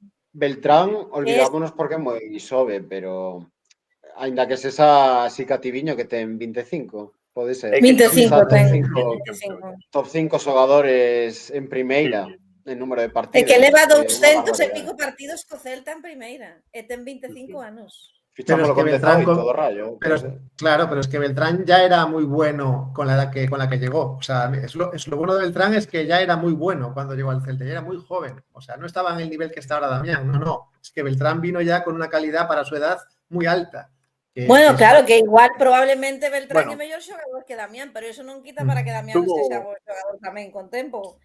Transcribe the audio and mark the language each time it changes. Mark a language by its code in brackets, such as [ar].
[gl] Beltrán, olvidámonos porque é moi xove, pero aínda que sexa así cativiño que ten 25, pode ser. 25 ten. Top 5 xogadores en primeira, en número de partidos. É que leva 200 e pico partidos co Celta en primeira e ten 25 anos. [es] Fichamos con Beltrán y todo rayo. Claro, pero es que Beltrán ya era muy bueno con la edad con la que llegó. O sea, lo bueno de Beltrán es que ya era muy bueno cuando llegó al Celta, ya era muy joven. O sea, no estaba en el nivel que está ahora Damián, no. Es que Beltrán vino ya con una calidad para su edad muy alta. [gl] Bueno, claro, que igual probablemente Beltrán é mellor xogador que Damián, pero eso non quita para que Damián estexa bo xogador tamén con tempo.